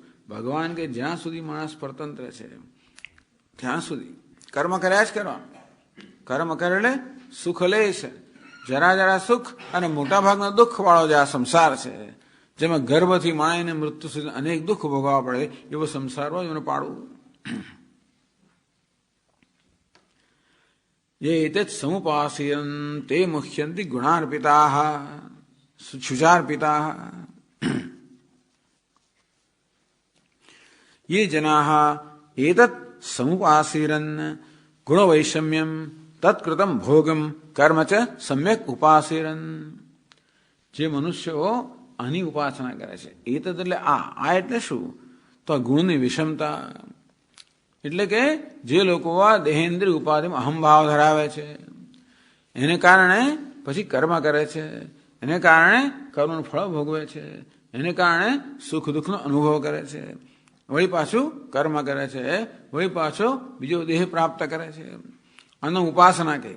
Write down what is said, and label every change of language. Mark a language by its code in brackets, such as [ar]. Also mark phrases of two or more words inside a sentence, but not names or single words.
[gu] ભગવાન કે જ્યાં સુધી માણસ પરતંત્ર છે ત્યાં સુધી કર્મ કર્યા જ કરવા. કર્મ કરે એટલે સુખ લે છે, જરા જરા સુખ અને મોટા ભાગનો દુઃખ વાળો જે આ સંસાર છે, જેમાં ગર્ભથી માણીને મૃત્યુ સુધી અનેક દુઃખ ભોગવવા પડે, એવો સંસાર હોય એને પાડવું. [sa] ये एतत् समुपासीयन् ते मुह्यन्ति गुणार्पिताः शुचार्पिताः. ये जनाः एतत् समुपासीरन् गुणवैषम्यं तत्कृतं भोगं कर्म च सम्यक उपासीरन्. [gu] જે મનુષ્યો આની ઉપાસના કરે છે, એતત એટલે આ એટલે શું? તો આ ગુણની વિષમતા. એટલે કે જે લોકો આ દેહેન્દ્રિય ઉપાધિમાં અહમભાવ ધરાવે છે, એને કારણે પછી કર્મ કરે છે, એને કારણે કર્મનું ફળ ભોગવે છે, એને કારણે સુખ દુઃખનો અનુભવ કરે છે, વળી પાછું કર્મ કરે છે, વળી પાછો બીજો દેહ પ્રાપ્ત કરે છે, આનો ઉપાસના કહી.